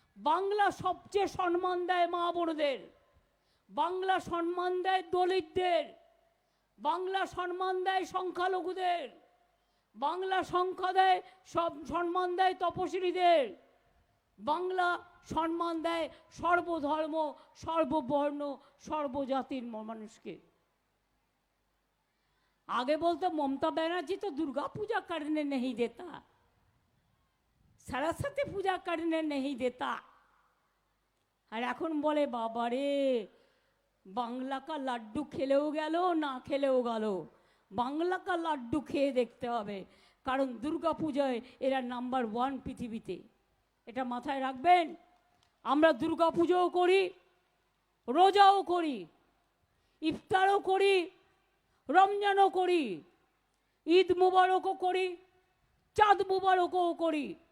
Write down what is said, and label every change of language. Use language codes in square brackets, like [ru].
[bn] বাংলা সবচেয়ে সম্মান দেয় মা বোনদের, বাংলা সম্মান দেয় দলিতদের, বাংলা সম্মান দেয় সংখ্যালঘুদের, বাংলা সংখ্যা দেয় সব সম্মান দেয় তপশিলীদের, বাংলা সম্মান দেয় সর্বধর্ম সর্ববর্ণ সর্বজাতির মানুষকে। [hi] आगे बोलते ममता बनर्जी तो दुर्गा पूजा करने नहीं देता, सरस्वती पूजा करने नहीं देता। [bn] और এখন বলে বাবারে, বাংলা का লাড্ডু খেলেও গেল, না খেলেও গেল, বাংলা का লাড্ডু খেয়ে দেখতে হবে, কারণ দুর্গা পূজায় এরা নাম্বার 1 পৃথিবীতে। এটা মাথায় রাখবেন। আমরা দুর্গা পুজোও করি, রোজাও করি, ইফতারও করি, রমজানও করি, ঈদ মুবারকও করি, চাঁদ মুবারকও করি।